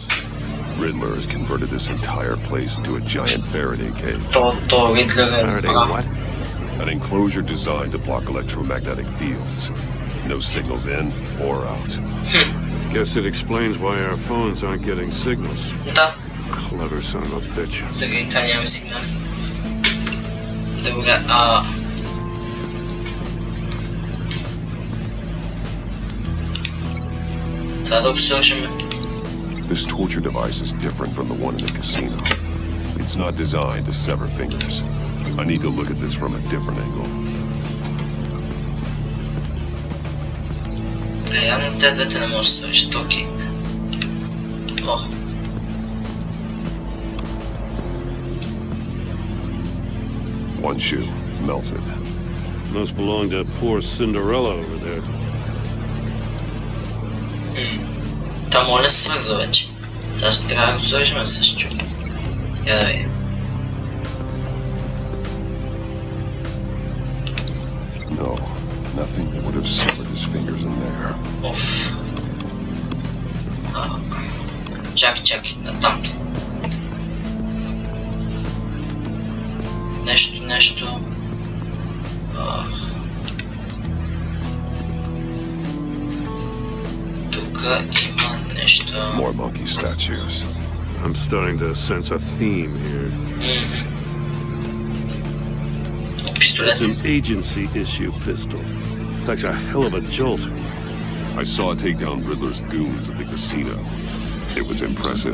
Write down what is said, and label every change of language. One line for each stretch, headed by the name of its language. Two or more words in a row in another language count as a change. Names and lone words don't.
English: Riddler has converted this entire place into a giant Faraday cage. Faraday what? An enclosure designed to block electromagnetic fields. No signals in or out. Guess it explains why our phones aren't getting signals.
Bulgarian: Да.
English: Clever son of a bitch.
Bulgarian: Сега и това няма сигнали. Добре, това да го сложим.
English: This torture device is different from the one in the casino. It's not designed to sever fingers. I need to look at this from a different angle.
Bulgarian: Явно те двете не може да се свършат. Окей. О.
English: One shoe, melted. Must belong to poor Cinderella over there.
Bulgarian: Та моля се свързва вече. Сега ще трябва да го свържем с чук. Я да видим.
English: No, nothing that would have severed his fingers in there.
Bulgarian: Оф. Чакай, натам са. Нещо. Тук има нещо.
English: More monkey statues. I'm starting to sense a theme here. It's an agency issue pistol. That's a hell of a jolt. I saw it take down Riddler's goons at the casino. It was impressive.